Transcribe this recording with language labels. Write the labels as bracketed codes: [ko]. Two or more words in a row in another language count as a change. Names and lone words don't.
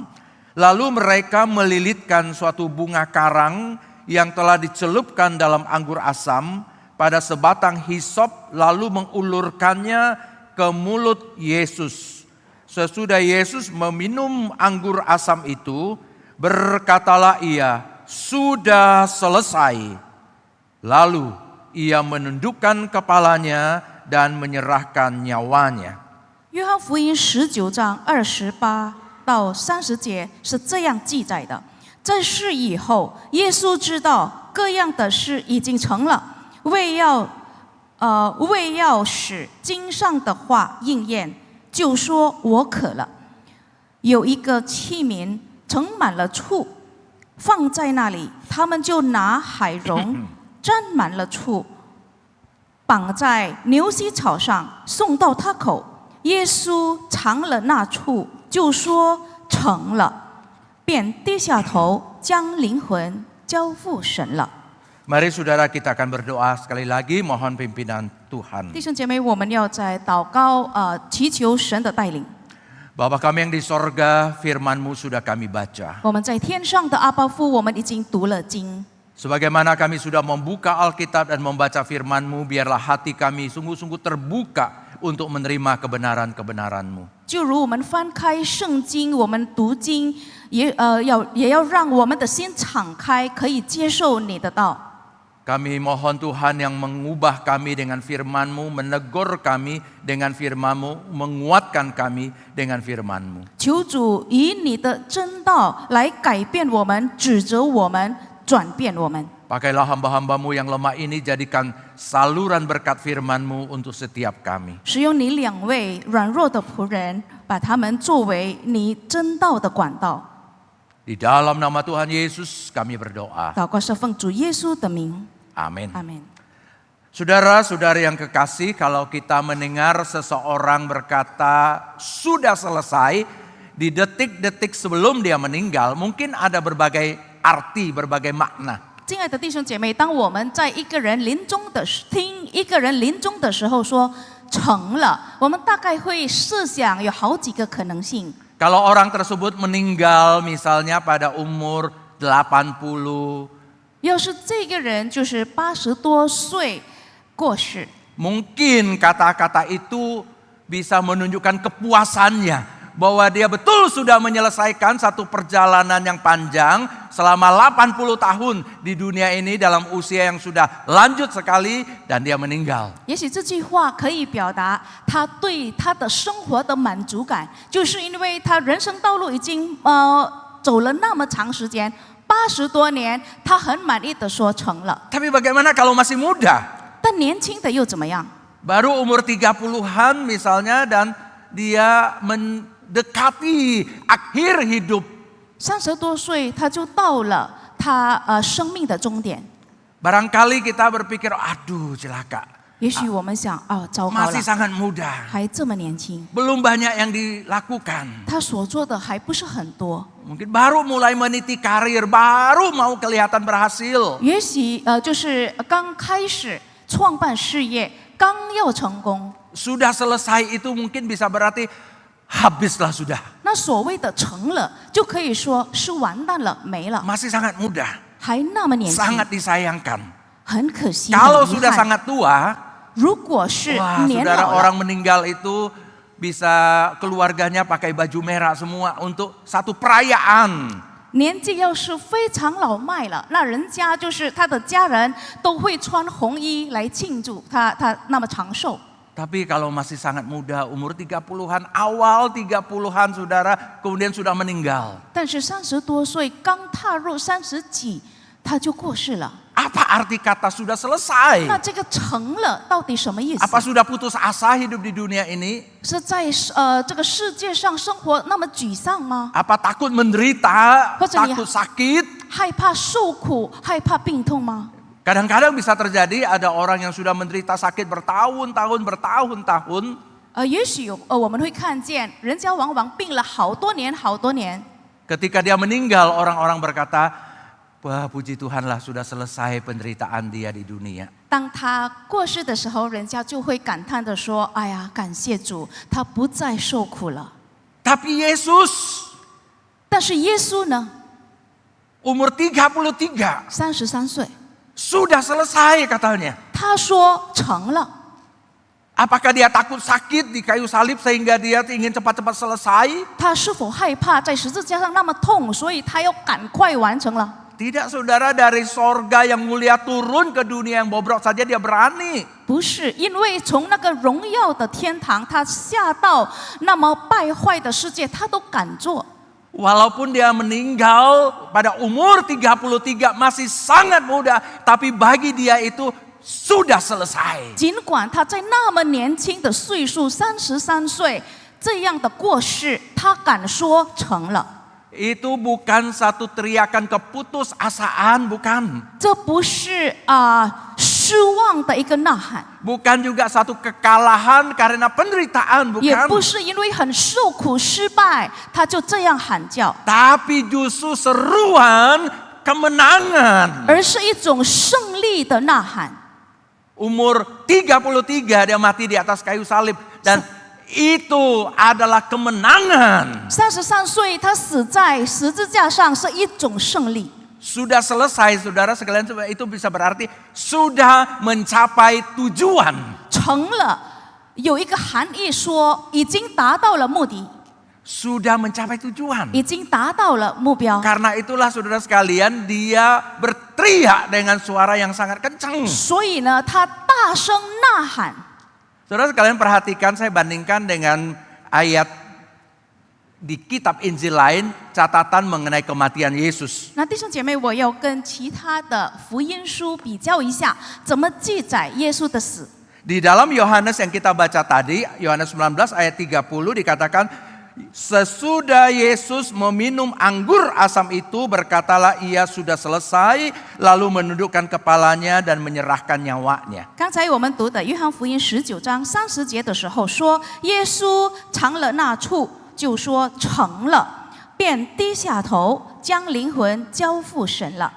[id] Lalu mereka melilitkan suatu bunga karang yang telah dicelupkan dalam anggur asam pada sebatang hisop, lalu mengulurkannya ke mulut Yesus. Sesudah Yesus meminum anggur asam itu, berkatalah ia, sudah selesai. Lalu ia menundukkan kepalanya dan menyerahkan nyawanya. [zh] 约翰福音19章28到30节是这样记载的：这事以后，耶稣知道各样的事已经成了，为要使经上的话应验，就说我渴了。有一个器皿盛满了醋，放在那里，他们就拿海蓉沾满了醋，绑在牛膝草上，送到他口。耶稣尝了那醋，就说成了，便低下头，将灵魂交付神了。 [id] Mari saudara, kita akan berdoa sekali lagi, mohon pimpinan Tuhan. [zh] 弟兄姐妹，我们要在祷告祈求神的带领。 [id] Bapa kami yang di sorga, firman-Mu sudah kami baca. [zh] 我们在天上的阿爸父，我们已经读了经。 [id] Sebagaimana kami sudah membuka Alkitab dan membaca firman-Mu, biarlah hati kami sungguh-sungguh terbuka untuk menerima kebenaran-kebenaran-Mu. [zh] 就如我们翻开圣经，我们读经，也要让我们的心敞开，可以接受你的道。 [id] Kami mohon Tuhan yang mengubah kami dengan firman-Mu, menegur kami dengan firman-Mu, menguatkan kami dengan firman-Mu. [zh] 求主以你的真道来改变我们，指责我们，转变我们。 [id] Pakailah hamba-hamba-Mu yang lemah ini, jadikan saluran berkat firman-Mu untuk setiap kami. [zh] 使用你2位软弱的仆人，把他们作为你真道的管道。 [id] Di dalam nama Tuhan Yesus kami berdoa. [zh] 祷告是奉主耶稣的名， [id] Amin. [zh] 阿门。 [id] Saudara-saudari yang kekasih, kalau kita mendengar seseorang berkata sudah selesai di detik-detik sebelum dia meninggal, mungkin ada berbagai arti, berbagai makna. [zh] 亲爱的弟兄姐妹，当我们在一个人临终的听一个人临终的时候说成了，我们大概会设想有好几个可能性。 [id] Kalau orang tersebut meninggal misalnya pada umur 80, [zh] 要是这个人就是80多岁过世， [id] Mungkin kata-kata itu bisa menunjukkan kepuasannya bahwa dia betul sudah menyelesaikan satu perjalanan yang panjang selama 80 tahun di dunia ini dalam usia yang sudah lanjut sekali dan dia meninggal. [zh] 也许这句话可以表达他对他的生活的满足感，就是因为他人生道路已经走了那么长时间，80多年，他很满意的说成了。 [id] Tapi bagaimana kalau masih muda? [zh] 但年轻的又怎么样？ [id] Baru umur 30-an misalnya dan dia mendekati akhir hidup. [zh] 30 多岁他就到了他生命的终点。 [id] Barangkali kita berpikir, aduh celaka. [zh] 也许我们想，糟糕了 [id] Masih，sangat muda. [zh] 还这么年轻， [id] Belum banyak yang dilakukan. [zh] 他所做的还不是很多。 [id] Mungkin baru mulai meniti karir, baru mau kelihatan berhasil. [zh] 也许就是刚开始创办事业，刚要成功。 [id] Sudah selesai itu mungkin bisa berarti habislah sudah. [zh] 那所谓的成了，就可以说是完蛋了，没了， [id] Masih sangat muda, [zh] 还那么年轻， [id] sangat disayangkan. [zh] 很可惜。 [id] Kalau [zh] 很遗 [id] sudah [zh] 憾 [id] sangat tua, [zh] 如果是 [id] wah [zh] 年 [id] saudara [zh] 老了， [id] orang meninggal itu bisa keluarganya pakai baju merah semua untuk satu perayaan. [zh] 年纪要是非常老迈了，那人家就是他的家人都会穿红衣来庆祝他那么长寿。 [id] Tapi kalau masih sangat muda, umur 30-an, awal 30-an saudara, kemudian sudah meninggal. [zh] 但是30多岁刚踏入30几，他就过世了。 [id] Apa arti kata sudah selesai? [zh] 那这个成了到底什么意思？ [id] Apa sudah putus asa hidup di dunia ini? [zh] 是在这个世界上生活那么沮丧吗？ [id] Apa takut menderita, Maksudnya- takut sakit? [zh] 害怕受苦，害怕病痛吗？ [id] Kadang-kadang bisa terjadi ada orang yang sudah menderita sakit bertahun-tahun. [zh] 也许我们会看见人家往往病了好多年，好多年。 [id] Ketika dia meninggal, orang-orang berkata, wah puji Tuhanlah sudah selesai penderitaan dia di dunia. [zh] 当他过世的时候，人家就会感叹的说：“哎呀，感谢主，他不再受苦了。 [id] Tapi Yesus ” [zh] 但是耶稣呢， [id] umur 33 [zh] 33岁， [id] sudah selesai katanya. [zh] 他说成了。 [id] Apakah dia takut sakit di kayu salib sehingga dia ingin cepat-cepat selesai? [zh] 他是否害怕在十字架上那么痛，所以他要赶快完成了？ [id] Tidak saudara, dari sorga yang mulia turun ke dunia yang bobrok saja dia berani. [zh] 不是，因为从那个荣耀的天堂，他下到那么败坏的世界，他都敢做。 [id] Walaupun dia meninggal pada umur 33 masih sangat muda, tapi bagi dia itu sudah selesai. [zh] 尽管他在那么年轻的岁数，33岁这样的过世，他敢说成了。 [id] Itu bukan satu teriakan keputusasaan, bukan. [zh] 这不是失望的一个呐喊， [id] Bukan juga satu kekalahan karena penderitaan, [zh] 也 [id] bukan. [zh] 不是因为很受苦失败，他就这样喊叫， [id] Tapi justru seruan kemenangan. [zh] 而是一种胜利的呐喊。 [id] Umur 33 dia mati di atas kayu salib dan itu adalah kemenangan. [zh] 33 岁，他死在十字架上是一种胜利。 [id] Sudah selesai saudara sekalian, itu bisa berarti sudah mencapai tujuan. [zh] 成了，有一个含义说已经达到了目的， [id] Sudah mencapai tujuan. [zh] 已经达到了目标。 [id] Karena itulah saudara sekalian dia berteriak dengan suara yang sangat kencang. [zh] 所以呢，他大声呐喊。 [id] Saudara sekalian perhatikan, saya bandingkan dengan ayat di kitab Injil lain, catatan mengenai kematian Yesus. [zh] 那弟兄姐妹，我要跟其他的福音书比较一下，怎么记载耶稣的死。 [id] Di dalam Yohanes yang kita baca tadi, Yohanes 19 ayat 30 dikatakan, sesudah Yesus meminum anggur asam itu, berkatalah ia sudah selesai, lalu menundukkan kepalanya dan menyerahkan nyawanya. [zh] 刚才我们读的约翰福音19章30节的时候说，耶稣尝了那醋，就说成了，便低下头，将灵魂交付神了。